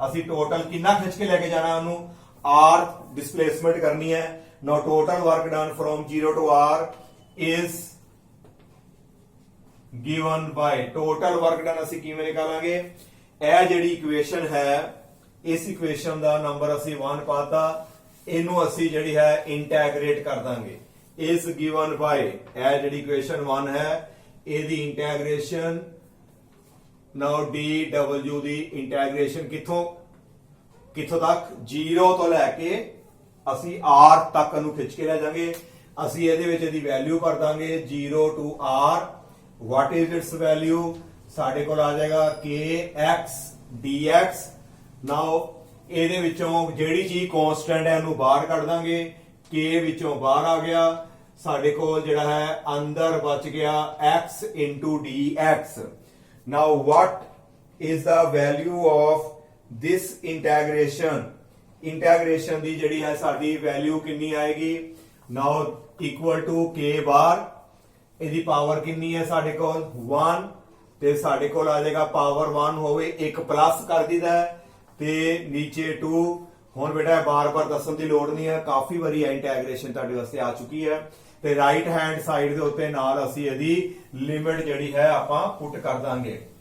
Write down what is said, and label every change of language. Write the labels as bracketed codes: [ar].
[hi] ਅਸੀਂ total कितना खिंच के लेके जाना है [pa] ਉਹਨੂੰ [hi] r displacement करनी है। [en] Now total work done from 0 to r is given by total work done [pa] ਅਸੀਂ ਕਿਵੇਂ ਨਿਕਾਲਾਂਗੇ? ਇਹ ਜਿਹੜੀ ਇਕੁਏਸ਼ਨ ਹੈ ਇਸ ਇਕੁਏਸ਼ਨ ਦਾ ਨੰਬਰ ਅਸੀਂ 1 ਪਾਤਾ, ਇਹਨੂੰ ਅਸੀਂ ਜਿਹੜੀ ਹੈ ਇੰਟੈਗਰੇਟ ਕਰ ਦਾਂਗੇ। [en] is given by [pa] ਇਹ ਜਿਹੜੀ ਇਕੁਏਸ਼ਨ 1 ਹੈ ਇਹਦੀ ਇੰਟੈਗਰੇਸ਼ਨ। now dw ਦੀ ਇੰਟੈਗਰੇਸ਼ਨ ਕਿੱਥੋਂ ਤੱਕ? 0 ਤੋਂ ਲੈ ਕੇ ਅਸੀਂ r ਤੱਕ ਨੂੰ ਖਿੱਚ ਕੇ ਲੈ ਜਾਵਾਂਗੇ। ਅਸੀਂ ਇਹਦੇ ਵਿੱਚ ਇਹਦੀ ਵੈਲਿਊ ਭਰ ਦਾਂਗੇ 0 to r। [en] what is its value? [pa] ਸਾਡੇ ਕੋਲ ਆ ਜਾਏਗਾ kx dx। now ਇਹਦੇ ਵਿੱਚੋਂ ਜਿਹੜੀ ਚੀਜ਼ ਕਾਂਸਟੈਂਟ ਹੈ ਉਹਨੂੰ ਬਾਹਰ ਕੱਢ ਦਾਂਗੇ। k ਵਿੱਚੋਂ ਬਾਹਰ ਆ ਗਿਆ, ਸਾਡੇ ਕੋਲ ਜਿਹੜਾ ਹੈ ਅੰਦਰ ਬਚ ਗਿਆ x into dx। [en] now what is the value of this integration? [pa] Integration ਦੀ ਜਿਹੜੀ ਹੈ ਸਾਡੀ ਵੈਲਿਊ ਕਿੰਨੀ ਆਏਗੀ? [en] now equal to k ਬਾਰ। [pa] ਇਹਦੀ ਪਾਵਰ ਕਿੰਨੀ ਹੈ ਸਾਡੇ ਕੋਲ 1 ਤੇ ਸਾਡੇ ਕੋਲ ਆ ਜਾਏਗਾ ਪਾਵਰ 1 ਹੋਵੇ 1 ਪਲੱਸ ਕਰ ਦਿੱਤਾ ਤੇ ਨੀਚੇ 2। ਹੁਣ ਬੇਟਾ ਬਾਰ-ਬਾਰ ਦੱਸਣ ਦੀ ਲੋੜ ਨਹੀਂ ਹੈ, ਕਾਫੀ ਵਾਰੀ ਇੰਟੈਗ੍ਰੇਸ਼ਨ ਤੁਹਾਡੇ ਵਾਸਤੇ ਆ ਚੁੱਕੀ ਹੈ। ਤੇ ਰਾਈਟ ਹੈਂਡ ਸਾਈਡ ਦੇ ਉੱਤੇ ਨਾਲ ਅਸੀਂ ਇਹਦੀ ਲਿਮਿਟ ਜਿਹੜੀ ਹੈ ਆਪਾਂ ਪੁੱਟ ਕਰ ਦਾਂਗੇ।